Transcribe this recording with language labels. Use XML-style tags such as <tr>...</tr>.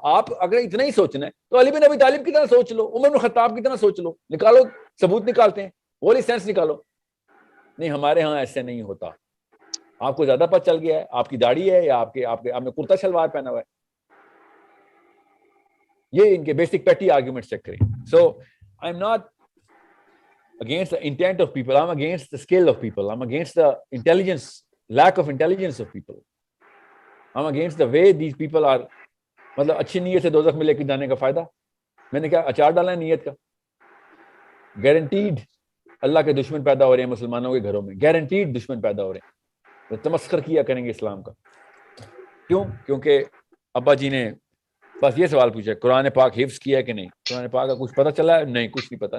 <ur>آپ اگر اتنا ہی سوچنا ہے تو علی بن ابی طالب کی طرح سوچ لو, عمر بن خطاب کی طرح سوچ لو, نکالو ثبوت, نکالتے ہیں ہولی سینس نکالو. نہیں, ہمارے ہاں ایسے نہیں ہوتا. آپ کو زیادہ پتہ چل گیا ہے, آپ کی داڑھی ہے یا آپ نے کرتا شلوار پہنا ہوا ہے. یہ ان کے بیسک پیٹی آرگومنٹس چیک کریں.</ur> <en>So I am not against the intent of people, I'm against the skill of people, I'm against the intelligence, lack of intelligence of people, I'm against the way these people are.</en> <ur>مطلب اچھی نیت سے دوزخ میں لے کے جانے کا فائدہ. میں نے کیا اچار ڈالا ہے نیت کا؟ گارنٹیڈ اللہ کے دشمن پیدا ہو رہے ہیں مسلمانوں کے گھروں میں, گارنٹیڈ دشمن پیدا ہو رہے ہیں, وہ تمسخر کیا کریں گے اسلام کا. کیوں؟ کیونکہ ابا جی نے بس یہ سوال پوچھا, قرآن پاک حفظ کیا ہے کہ نہیں؟ قرآن پاک کا کچھ پتہ چلا ہے؟ نہیں, کچھ نہیں پتا.</ur>